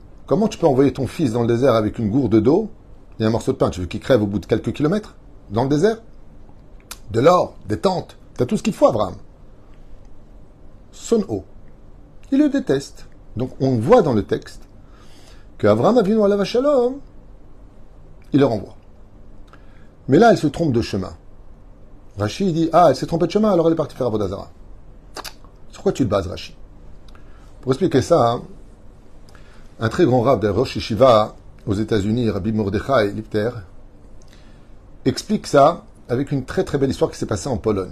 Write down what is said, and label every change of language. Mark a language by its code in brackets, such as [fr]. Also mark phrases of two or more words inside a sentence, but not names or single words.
[fr] Comment tu peux envoyer ton fils dans le désert avec une gourde d'eau et un morceau de pain? Tu veux qu'il crève au bout de quelques kilomètres? Dans le désert? De l'or, des tentes, t'as tout ce qu'il faut, Abraham. Son eau. Il le déteste. Donc on voit dans le texte qu'Abraham [he] אבינו עליו השלום, [fr] il le renvoie. Mais là, elle se trompe de chemin. Rashi dit, elle s'est trompée de chemin, alors elle est partie faire [he] עבודה זרה. [fr] Sur quoi tu te bases, Rashi? Pour expliquer ça, un très grand rab de Rosh Yeshiva aux États-Unis, Rabbi Mordechai Lipter, explique ça avec une très très belle histoire qui s'est passée en Pologne.